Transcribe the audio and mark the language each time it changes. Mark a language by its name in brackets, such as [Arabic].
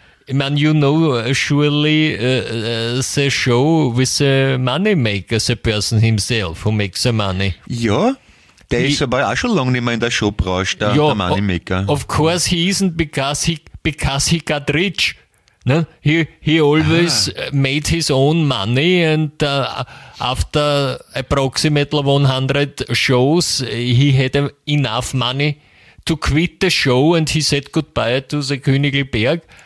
[English] I mean, you know surely the show with the money maker, the person himself who makes the money. [German] Ja, der ist aber auch schon lange nicht mehr in der Showbranche, der Money Maker. [English] Of course he isn't because he got rich. Ne? He always made his own money and after approximately 100 shows he had enough money to quit the show and he said goodbye to the Königlberg.